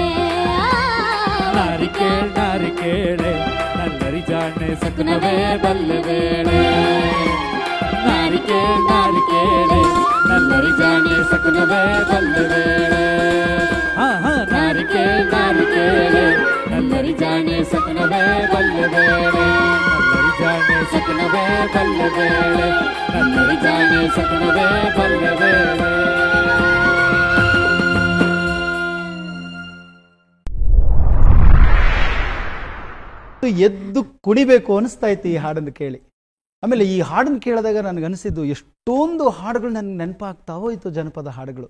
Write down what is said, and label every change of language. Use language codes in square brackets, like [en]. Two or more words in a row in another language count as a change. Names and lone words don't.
[kn] ನಾರಿಕೇಳ್ ನಾರಿಕೇಳೆ ನಲ್ಲರಿ ಜಾಣೆ ಸಕುನವೇ ಬಲ್ಲೆ ವೇಳೆ ನಾರಿಕೇಳ್ ನಾರಿಕೇಳೆ ನಲ್ಲರಿ ಜಾಣೆ ಸಕುನವೇ ಬಲ್ಲೆ ವೇಳೆ ನಾರಿಕೇಳ್ ನಾರಿಕೇಳೆ ನಲ್ಲರಿ ಜಾಣೆ ಸಕುನವೇ ಬಲ್ಲೆ ವೇಳೆ ನಲ್ಲರಿ ಜಾಣೆ ಸಕುನವೇ ಬಲ್ಲೆ ವೇಳೆ ನಲ್ಲರಿ ಜಾಣೆ ಸಕುನವೇ ಬಲ್ಲೆ ವೇಳೆ ಎದ್ದು ಕುಣಿಬೇಕು ಅನಿಸ್ತಾ ಇತ್ತು ಈ ಹಾಡನ್ನು ಕೇಳಿ. ಆಮೇಲೆ ಈ ಹಾಡನ್ನು ಕೇಳಿದಾಗ ನನಗನ್ನಿಸಿದ್ದು ಎಷ್ಟೊಂದು ಹಾಡುಗಳು ನನಗೆ ನೆನಪಾಗ್ತಾ ಹೋಯಿತು, ಜನಪದ ಹಾಡುಗಳು.